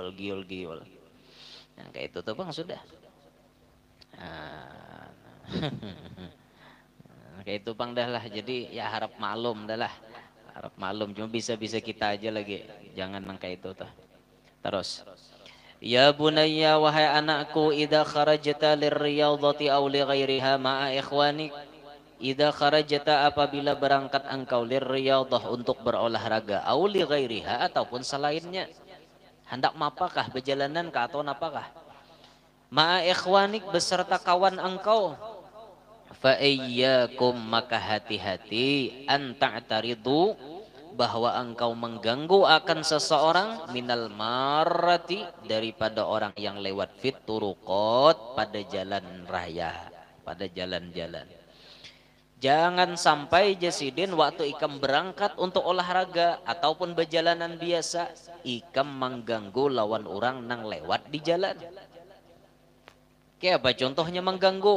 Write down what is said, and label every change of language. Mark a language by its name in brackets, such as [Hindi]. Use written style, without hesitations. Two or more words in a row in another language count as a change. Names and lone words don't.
[Banjar] Nah, kayak itu tuh Bang sudah. Nah, kayak itu Bang dah lah. Jadi ya harap maklum dah lah. Harap maklum cuma bisa-bisa kita aja lagi. Jangan nang kayak itu tuh. [Arabic] Terus يا بني [Indonesian] wahai anakku [Arabic] إذا خرجت للرياضة أو لغيرها مع إخوانك إذا خرجت [Indonesian] apabila berangkat engkau lirriyadhah untuk berolahraga [Arabic] أو لغيرها [Indonesian] ataupun selainnya hendak mapakah berjalanan ke atau apakah [Arabic] مع إخوانك [Indonesian] beserta kawan engkau [Arabic] فإياكم [Indonesian] maka hati-hati [Arabic] أن تتعرضوا [Indonesian] bahwa engkau mengganggu akan seseorang [Arabic] من المارة [Indonesian] daripada orang yang lewat [Arabic] في الطرقات [Indonesian] pada jalan raya, pada jalan-jalan. [Banjar] Jangan sampai jasidin waktu ikam berangkat untuk olahraga ataupun berjalanan biasa ikam mengganggu lawan orang nang lewat di jalan. Kayak apa contohnya mengganggu?